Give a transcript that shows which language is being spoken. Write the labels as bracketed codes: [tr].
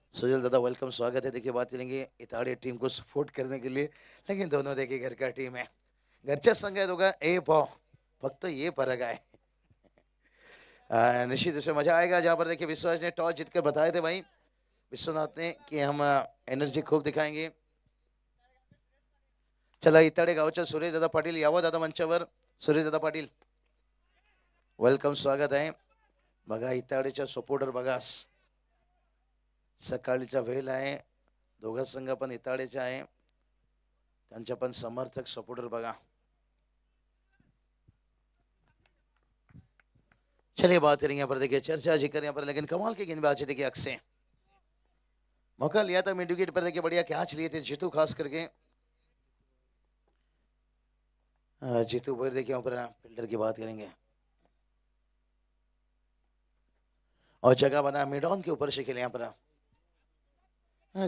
[hi] सुजल दादा वेलकम, स्वागत है। देखिए बात करेंगे इताड़े टीम को सपोर्ट करने के लिए, लेकिन दोनों देखिए घर का टीम है, [mr] घरच्या संघ आहे दोघं ए भाव, फक्त ये फरक आहे। [hi] निश्चित रूप से मजा आएगा, जहां पर देखिए विश्वास ने टॉस जीतकर बताए थे भाई विश्वनाथ ने कि हम एनर्जी खूब दिखाएंगे। [mr] चला इताडे गावच्या सुरेश दादा पाटील यावं दादा मंचावर। सुरेश दादा पाटील वेलकम, स्वागत आहे। बघा इताडेच्या सपोर्टर बघा, सकाळीचा वेळ आहे, दोघा संघ पण इताडेचे आहे, त्यांच्या पण समर्थक सपोर्टर बघा। [hi] चलिए बात करेंगे यहाँ पर देखिए चर्चा जिक्र यहाँ पर, लेकिन कमाल की गेंदबाजी देखिए अक्षय, मौका लिया था मिड विकेट पर देखिए, बढ़िया कैच लिए थे जीतू खास करके। जीतू भाई देखिए यहाँ पर फील्डर की बात करेंगे, और जगह बना मिड ऑन के ऊपर से खेले यहाँ पर।